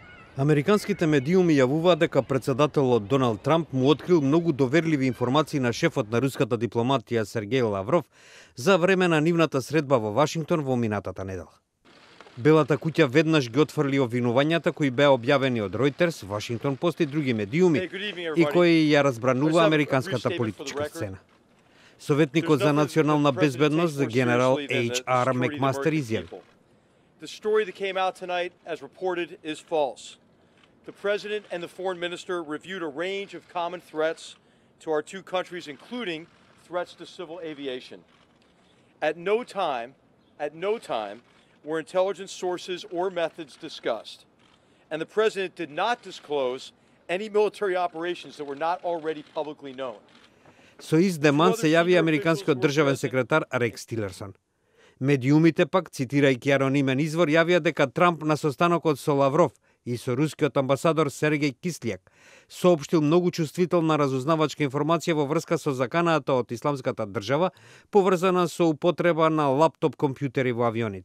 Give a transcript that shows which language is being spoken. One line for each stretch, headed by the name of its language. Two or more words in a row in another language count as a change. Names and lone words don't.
Macedonian: Американските медиуми јавуваат дека председателот Доналд Трамп му открил многу доверливи информации на шефот на руската дипломатија Сергеј Лавров за време на нивната средба во Вашингтон во минатата недела. Белата куќа веднаш ги отфрли обвинувањата кои беа објавени од Reuters, Вашингтон Пост и други медиуми и кои ја разбранува американската политичка сцена. Советникот за национална безбедност генерал H.R. Макмастер изјави:
English: The story that came out tonight, as reported, is false. The President and the Foreign Minister reviewed a range of common threats to our two countries, including threats to civil aviation. At no time were intelligence sources or methods discussed. And the President did not disclose any military operations that were not already publicly known.
Macedonian: Со ист деман се јави американскиот државен секретар Рекс Тилерсон. Медиумите пак, цитирајќи анонимен извор, јавија дека Трамп на состанокот со Лавров и со рускиот амбасадор Сергеј Кисљак соопштил многу чувствителна разузнавачка информација во врска со заканата од Исламската држава, поврзана со употреба на лаптоп компјутери во авионите.